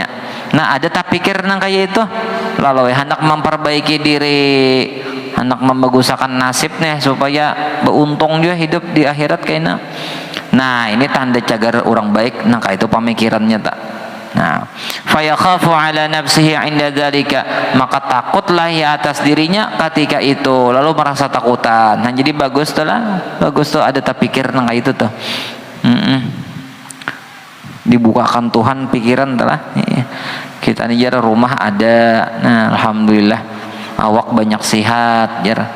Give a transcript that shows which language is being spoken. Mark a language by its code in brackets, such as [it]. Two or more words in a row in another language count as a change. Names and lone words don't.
[bjn] Nah ada tak pikir nang kayak itu, lalu hendak memperbaiki diri, hendak membagusakan nasibnya supaya beruntung juga hidup di akhirat kayaknya. Nah ini tanda cagar orang baik nang kayak itu pemikirannya tak. Nah, [ar] فيخاف على نفسه عند ذلك, [bjn] maka takutlah ya atas dirinya ketika itu, lalu merasa takutan. Nah, jadi bagus tuh lah, bagus tuh ada tak pikir nang itu tuh. Dibukakan Tuhan pikiran tuh lah. Kita nih jar rumah ada, nah alhamdulillah awak banyak sehat jar.